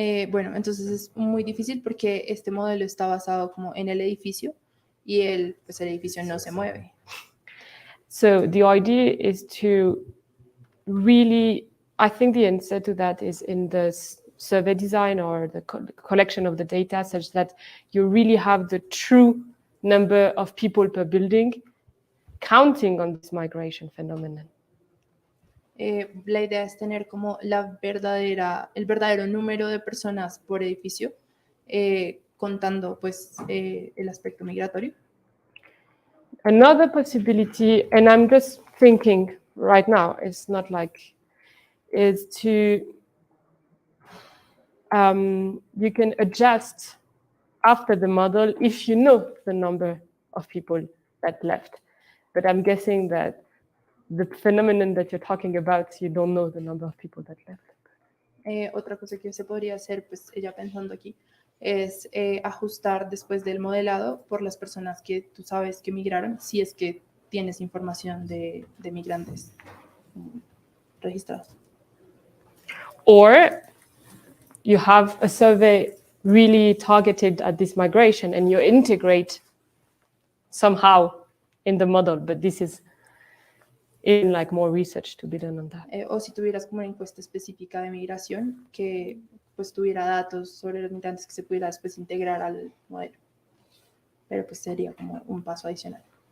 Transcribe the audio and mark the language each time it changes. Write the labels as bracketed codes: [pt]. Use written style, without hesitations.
[es] Bueno, entonces es muy difícil porque este modelo está basado como en el edificio y el edificio no se mueve. [en] So the idea is to really, I think the answer to that is in the survey design or the collection of the data, such that you really have the true number of people per building, counting on this migration phenomenon. [es] La idea es tener como el verdadero número de personas por edificio, contando pues el aspecto migratorio. [en] Another possibility, and I'm just thinking right now, it's not like, is to, you can adjust after the model if you know the number of people that left. But I'm guessing that the phenomenon that you're talking about, you don't know the number of people that left. [es] Otra cosa que se podría hacer, pues ella pensando aquí, es ajustar después del modelado por las personas que tú sabes que migraron, si es que tienes información de migrantes registrados. [en] Or you have a survey really targeted at this migration and you integrate somehow in the model, but this is in like more research to be done on that. [es] O si tuvieras como una encuesta específica de migración que pues tuviera datos sobre los migrantes que se pudiera después integrar al modelo. Pero pues sería como un paso adicional.